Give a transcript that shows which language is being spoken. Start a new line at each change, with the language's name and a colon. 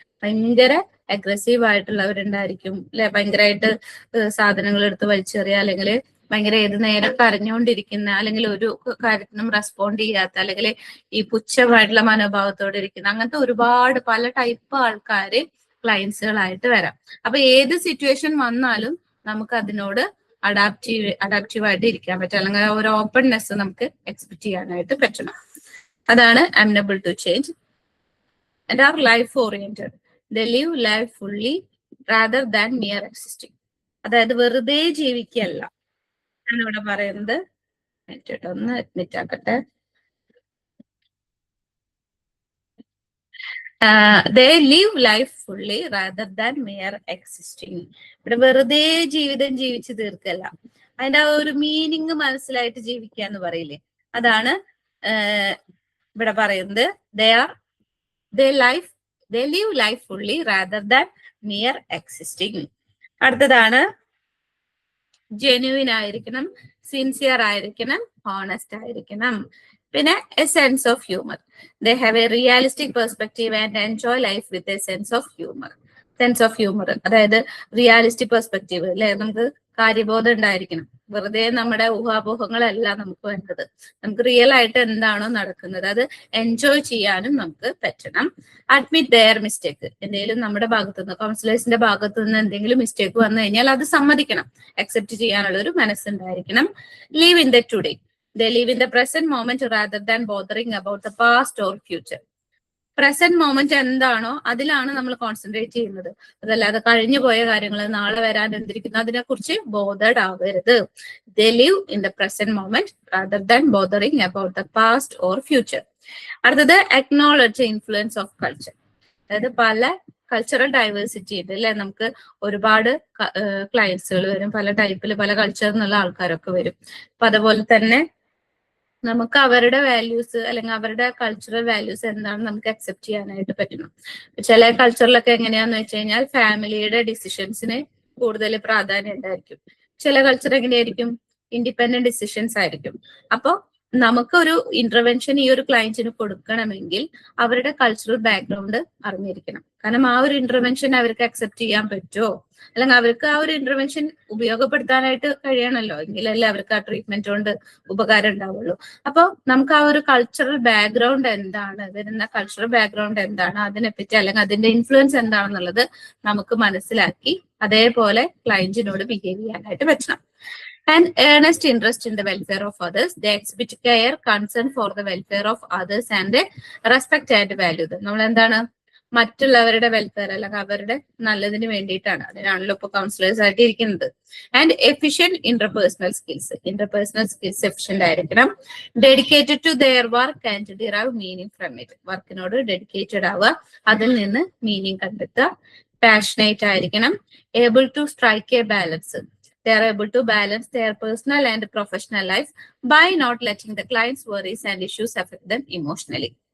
Malayalam: ഭയങ്കര അഗ്രസീവ് ആയിട്ടുള്ളവരുണ്ടായിരിക്കും, അല്ലെ, ഭയങ്കരമായിട്ട് സാധനങ്ങൾ എടുത്ത് വലിച്ചെറിയുക, അല്ലെങ്കിൽ ഭയങ്കര ഏത് നേരം കരഞ്ഞുകൊണ്ടിരിക്കുന്ന, അല്ലെങ്കിൽ ഒരു കാര്യത്തിനും റെസ്പോണ്ട് ചെയ്യാത്ത, അല്ലെങ്കിൽ ഈ പുച്ഛമായിട്ടുള്ള മനോഭാവത്തോടെ ഇരിക്കുന്ന, അങ്ങനത്തെ ഒരുപാട് പല ടൈപ്പ് ആൾക്കാര് ക്ലയൻസുകളായിട്ട് വരാം. അപ്പൊ ഏത് സിറ്റുവേഷൻ വന്നാലും നമുക്ക് അതിനോട് അഡാപ്റ്റീവായിട്ട് ഇരിക്കാൻ പറ്റും, അല്ലെങ്കിൽ ഒരു ഓപ്പൺനെസ് നമുക്ക് എക്സ്പെക്ട് ചെയ്യാനായിട്ട് പറ്റണം.
English: അതാണ് amenable to change and are life oriented. They live life fully rather than mere existing.
Malayalam: അതായത് വെറുതെ ജീവിക്കല്ല ഞാനിവിടെ പറയുന്നത്. ഒന്ന് admit ആക്കട്ടെ.
English: They live life fully rather than mere existing.
Malayalam: ഇവിടെ വെറുതെ ജീവിതം ജീവിച്ചു തീർക്കല്ല, അതിന്റെ ആ ഒരു മീനിങ് മനസ്സിലായിട്ട് ജീവിക്കുക എന്ന് പറയില്ലേ, അതാണ് ഇവിടെ പറയുന്നത്.
English: They live life fully rather than mere existing.
Malayalam: അടുത്തതാണ് ജെന്യുവിൻ ആയിരിക്കണം, സിൻസിയർ ആയിരിക്കണം, ഹോണസ്റ്റ് ആയിരിക്കണം.
English: പിന്നെ a sense of humour. They have a realistic perspective and enjoy life with a sense of humor.
Malayalam: Sense of humour, അതായത് realistic perspective, അല്ലെ, നമുക്ക് കാര്യബോധം ഉണ്ടായിരിക്കണം. വെറുതെ നമ്മുടെ ഊഹാപോഹങ്ങളല്ല നമുക്ക് വേണ്ടത്. നമുക്ക് റിയൽ ആയിട്ട് എന്താണോ നടക്കുന്നത് അത് എൻജോയ് ചെയ്യാനും നമുക്ക് പറ്റണം.
English: Admit their mistake.
Malayalam: എന്തെങ്കിലും നമ്മുടെ ഭാഗത്തുനിന്ന്, കൗൺസിലേഴ്സിന്റെ ഭാഗത്തുനിന്ന് എന്തെങ്കിലും മിസ്റ്റേക്ക് വന്നു കഴിഞ്ഞാൽ അത് സമ്മതിക്കണം, അക്സെപ്റ്റ് ചെയ്യാനുള്ള ഒരു മനസ്സുണ്ടായിരിക്കണം.
English: Live in the today. They live in the present moment rather than bothering about the past or future.
Malayalam: Present moment എന്താണോ അതിലാണ് നമ്മൾ കോൺസെൻട്രേറ്റ് ചെയ്യുന്നത്, അതല്ലാതെ കഴിഞ്ഞു പോയ കാര്യങ്ങൾ, നാളെ വരാൻ എന്തിരിക്കുന്നു, അതിനെ കുറിച്ച് ബോധേഡ് ആവരുത്.
English: They live in the present moment rather than bothering about the past or future. അടുത്തത് acknowledge the influence of culture.
Malayalam: അതായത് പല കൾച്ചറൽ ഡൈവേഴ്സിറ്റി ഉണ്ട്, അല്ലെ, നമുക്ക് ഒരുപാട് ക്ലയൻസുകൾ വരും, പല ടൈപ്പിൽ പല കൾച്ചറിൽ നിന്നുള്ള ആൾക്കാരൊക്കെ വരും. അപ്പൊ അതുപോലെ തന്നെ നമുക്ക് അവരുടെ വാല്യൂസ് അല്ലെങ്കിൽ അവരുടെ കൾച്ചറൽ വാല്യൂസ് എന്താണെന്ന് നമുക്ക് അക്സെപ്റ്റ് ചെയ്യാനായിട്ട് പറ്റണം. ചില കൾച്ചറിലൊക്കെ എങ്ങനെയാന്ന് വെച്ച് കഴിഞ്ഞാൽ ഫാമിലിയുടെ ഡിസിഷൻസിന് കൂടുതൽ പ്രാധാന്യം ഉണ്ടായിരിക്കും. ചില കൾച്ചർ എങ്ങനെയായിരിക്കും, ഇൻഡിപെൻഡന്റ് ഡിസിഷൻസ് ആയിരിക്കും. അപ്പൊ നമുക്കൊരു ഇന്റർവെൻഷൻ ഈ ഒരു ക്ലയന്റിന് കൊടുക്കണമെങ്കിൽ അവരുടെ കൾച്ചറൽ ബാക്ക്ഗ്രൗണ്ട് അറിഞ്ഞിരിക്കണം. കാരണം ആ ഒരു ഇന്റർവെൻഷൻ അവർക്ക് അക്സെപ്റ്റ് ചെയ്യാൻ പറ്റുമോ, അല്ലെങ്കിൽ അവർക്ക് ആ ഒരു ഇന്റർവെൻഷൻ ഉപയോഗപ്പെടുത്താനായിട്ട് കഴിയണമല്ലോ, എങ്കിലല്ലേ അവർക്ക് ആ ട്രീറ്റ്മെന്റ് കൊണ്ട് ഉപകാരം ഉണ്ടാവുള്ളൂ. അപ്പൊ നമുക്ക് ആ ഒരു കൾച്ചറൽ ബാക്ക്ഗ്രൗണ്ട് എന്താണ്, വരുന്ന കൾച്ചറൽ ബാക്ക്ഗ്രൗണ്ട് എന്താണ്, അതിനെപ്പറ്റി അല്ലെങ്കിൽ അതിന്റെ ഇൻഫ്ലുവൻസ് എന്താണെന്നുള്ളത് നമുക്ക് മനസ്സിലാക്കി അതേപോലെ ക്ലയന്റിനോട് ബിഹേവ് ചെയ്യാനായിട്ട് പറ്റണം.
English: And earnest interest in the welfare of others. They exhibit care, concern for the welfare of others and respect and value them.
Malayalam: നമ്മൾ എന്താണ്, മറ്റുള്ളവരുടെ വെൽഫെയർ അല്ലെങ്കിൽ അവരുടെ നല്ലതിന് വേണ്ടിയിട്ടാണ്, അതിനാണല്ലോ ഇപ്പൊ കൗൺസിലേഴ്സ് ആയിട്ട് ഇരിക്കുന്നത്.
English: And efficient interpersonal skills efficient ആയിരിക്കണം. Dedicated to their work and derive meaning from it.
Malayalam: വർക്കിനോട് dedicated ആവുക, അതിൽ നിന്ന് മീനിങ് കണ്ടെത്തുക. പാഷനേറ്റ് ആയിരിക്കണം.
English: Able to strike a balance. They are able to balance their personal and professional life by not letting the client's worries and issues affect them emotionally.